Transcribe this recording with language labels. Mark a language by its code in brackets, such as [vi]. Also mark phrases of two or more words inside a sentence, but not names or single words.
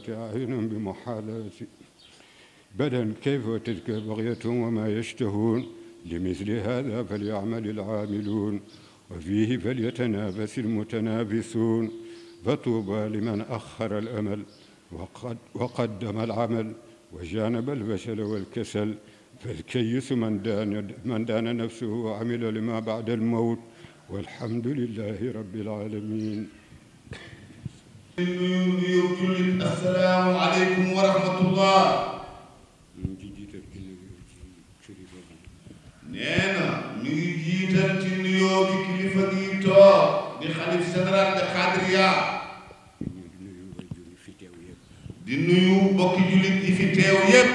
[ar] أعين بمحالة بدن كيف وتلك بغية وما يشتهون لمثل هذا فليعمل العاملون وفيه فليتنافس المتنافسون فطوبى لمن أخر الأمل وقدم العمل وجانب الفشل والكسل فالكيس من دان نفسه وعمل لما بعد الموت والحمد لله رب العالمين. السلام عليكم ورحمة الله. [wo] nee na mi ngi jiital ci nuyoo bi kilifa gi toog di xalif général de Xaadiriya di nuyu mbokki jullit yi fi teew yépp